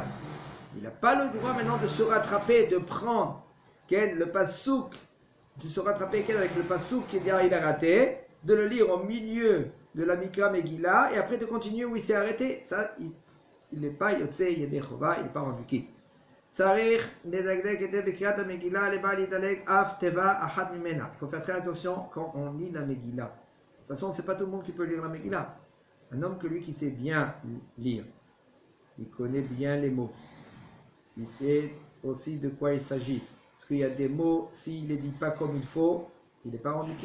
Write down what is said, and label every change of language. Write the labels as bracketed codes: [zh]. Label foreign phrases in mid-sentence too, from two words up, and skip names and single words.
[fr] Il n'a pas le droit maintenant de se rattraper, de prendre le pasuk, de se rattraper avec le pasuk qu'il a raté, de le lire au milieu de la [he] מקרא מגילה [fr] et après de continuer où il s'est arrêté. Ça, il n'est pas [he] יוצא ידי חובה, [fr] il n'est pas rendu quitte. [he] צריך לדקדק את בקריאת מגילה לבל לדלג אף תיבה אחת ממנה. [fr] Il faut faire très attention quand on lit la Megillah. De toute façon, c'est pas tout le monde qui peut lire la Megillah. Un homme que lui qui sait bien lire, il connaît bien les mots, il sait aussi de quoi il s'agit. Parce qu'il y a des mots, s'il ne les dit pas comme il faut, il n'est pas rendu quitte.